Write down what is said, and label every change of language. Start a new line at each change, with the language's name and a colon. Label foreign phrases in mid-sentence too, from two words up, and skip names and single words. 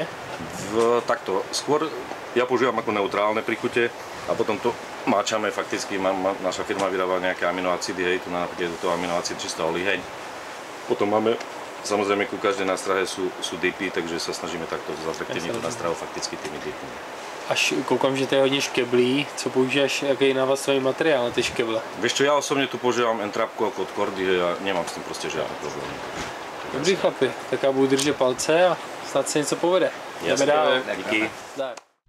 Slovak: Takto, skôr ja používam ako neutrálne príchute a potom to máčame fakticky, naša firma vyrába nejaké aminoacidy, hej, tu napríklad je to aminoacid čistá olíheň. Potom máme, samozrejme, ku každej nástrahe sú dipy, takže sa snažíme takto zatraktivniť tú nástrahu fakticky tými dipmi.
Czech: Až koukám, že to je hodně škeblí. Co používáš, jaký je návazový materiál na ty škeble?
Slovak: Vieš čo, ja osobne tu používam N-trapku ako od Kordy a nemám s tým proste žiadny problém.
Czech: Dobrý chlapi, tak já budu držet palce a snad se něco povede. Jasne, díky.